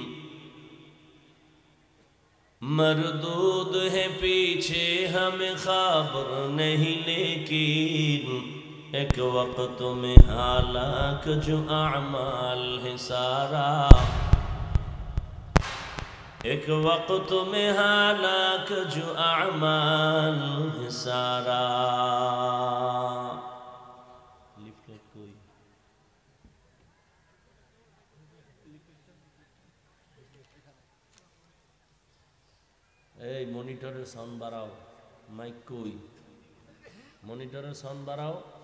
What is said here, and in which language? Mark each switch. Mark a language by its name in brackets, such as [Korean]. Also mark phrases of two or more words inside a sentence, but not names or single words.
[Urdu] مردود ہے پیچھے ہمیں خبر نہیں، لیکن ایک وقت میں ہلاک جو اعمال ہے سارا، ایک وقت میں ہلاک جو اعمال ہے سارا. [Bangla] এই মনিটরের সাউন্ড বাড়াও, মাইক কই, মনিটরের সাউন্ড বাড়াও.